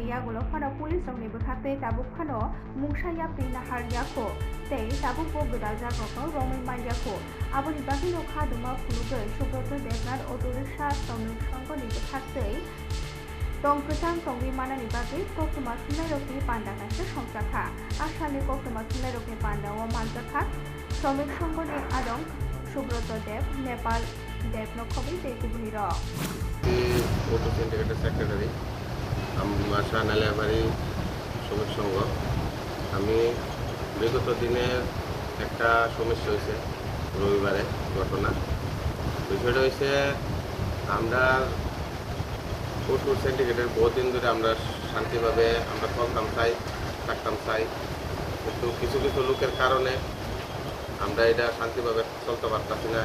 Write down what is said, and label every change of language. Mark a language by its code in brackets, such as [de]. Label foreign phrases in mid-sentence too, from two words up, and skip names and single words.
[trp] yagulo phano police rokni bwkhakte tabuk phano mungsa yapri nahar yako tei tabuk bo godal jagroko romai mairyako aboni bagui no khaduma phulugoi Subrata Devnar Autoriksha Shramik Songhoni bwkhakte tongkwchang tongwi manani bagui koktuma thunai rokni panda kaise somjakha asani koktuma thunai rokni panda o manjakha Shramik Songhoni adong Subrata Dev Nepal Dev no khobi tei kubuni ro [bn] অটো সিন্ডিকেটের সেক্রেটারি আশা নালিয়াবাড়ি শ্রমিক সংঘ। আমি বিগত দিনের একটা সমস্যা হয়েছে রবিবারে ঘটনা। বিষয়টা হয়েছে আমরা অটো সিন্ডিকেটের বহুদিন ধরে আমরা শান্তিভাবে আমরা চলতাম চাই থাকতাম চাই, কিন্তু কিছু কিছু লোকের কারণে আমরা এটা শান্তিভাবে চলতে পারতাছি না।